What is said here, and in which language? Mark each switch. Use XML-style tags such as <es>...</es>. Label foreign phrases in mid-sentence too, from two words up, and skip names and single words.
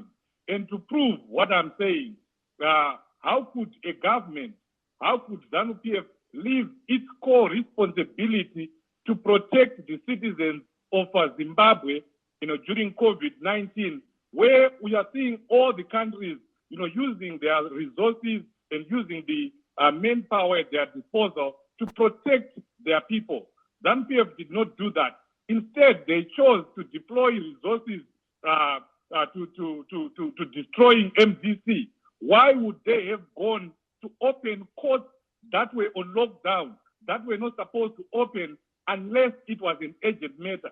<en>And to prove what I'm saying, how could a government, how could ZANU-PF leave its core responsibility to protect the citizens of Zimbabwe, during COVID-19, where we are seeing all the countries, using their resources and using the manpower at their disposal to protect their people. ZANU-PF did not do that. Instead, they chose to deploy resources to destroying MDC. Why would they have gone to open courts that were on lockdown, that were not supposed to open unless it was an urgent matter?</en>